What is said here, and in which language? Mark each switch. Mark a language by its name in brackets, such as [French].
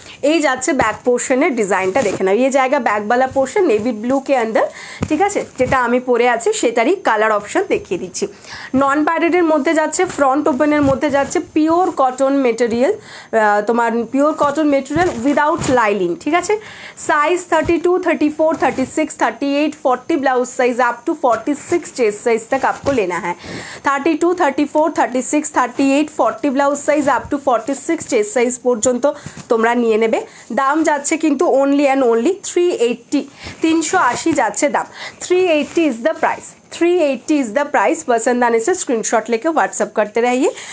[Bangla] এই যাচ্ছে ব্যাক পোর্শনের ডিজাইনটা দেখে নাও। [Hindi] ये जाएगा बैक वाला पोर्शन नेवी ब्लू के अंदर, [Bangla] ঠিক আছে, যেটা আমি পরে আছি সেটারই কালার অপশন দেখিয়ে দিচ্ছি। নন প্যাডেডের মধ্যে যাচ্ছে, ফ্রন্ট ওপেনের মধ্যে যাচ্ছে পিওর কটন মেটেরিয়াল, তোমার পিওর কটন মেটেরিয়াল উইদাউট লাইলিং, ঠিক আছে। [Hindi] Size 32, 34, 36, 38, 40 blouse size up to 46 chest size तक आपको लेना है। [Bangla] 32, 34, 36, 38, 40 [English] blouse size up to 46 chest size [Bangla] পর্যন্ত তোমরা নিয়ে নেবে। দাম যাচ্ছে কিন্তু অনলি অ্যান্ড অনলি 380, 380 যাচ্ছে দাম। [English] 380 is the price, 380 is the price. [Hindi] पसंद आने से स्क्रीनशॉट लेके व्हाट्सअप करते रहिए।